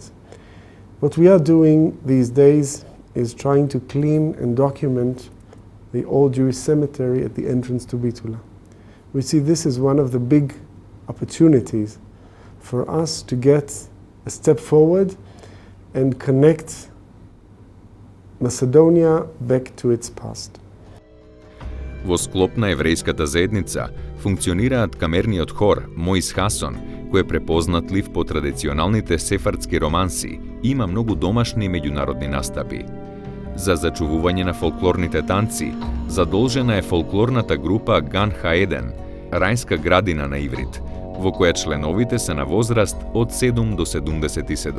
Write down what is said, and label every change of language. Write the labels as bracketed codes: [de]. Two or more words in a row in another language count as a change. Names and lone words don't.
[en] What we are doing these days is trying to clean and document the old Jewish cemetery at the entrance to Bitula. We see this as one of the big opportunities for us to get a step forward and connect Macedonia back to its past. [mk] Во склоп на еврејската заедница функционираат камерниот хор Моис Хасон, кој е препознатлив по традиционалните сефардски романси и има многу домашни и меѓународни настапи. За зачувување на фолклорните танци задолжена е фолклорната група Ган Хаеден, рајска градина на иврит, во која членовите се на возраст од 7 до 77.